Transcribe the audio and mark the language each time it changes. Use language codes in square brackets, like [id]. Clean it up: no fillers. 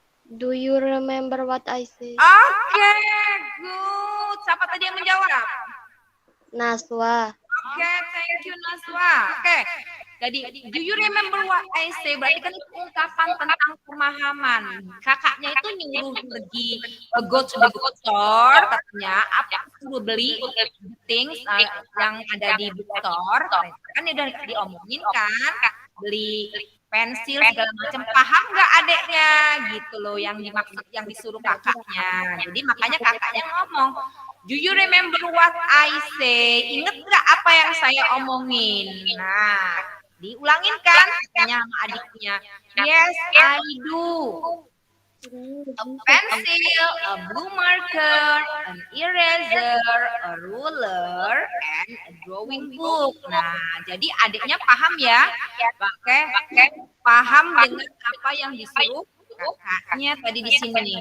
[en] Do you remember what I say? [id] Oke, good. Siapa tadi yang menjawab? Naswa. [en] Oke, thank you Naswa. Oke, jadi do you remember what I say? [id] Berarti kan itu ungkapan tentang pemahaman. Kakaknya itu nyuruh pergi [en] go to the bookstore, [id] katanya apa suruh beli things yang ada di bookstore. Kan udah diomongin kan, beli pensil segala macam. Paham nggak adeknya gitu loh yang dimaksud, yang disuruh kakaknya. Jadi makanya kakaknya ngomong, [en] do you remember what I say? [id] Ingat nggak apa yang saya omongin? Nah, diulangin kan katanya sama adiknya. [en] Yes, I do. A pencil, a blue marker, an eraser, a ruler, and a drawing book. [id] Nah, jadi adiknya paham ya, pakai paham dengan apa yang disuruh kakaknya tadi di sini.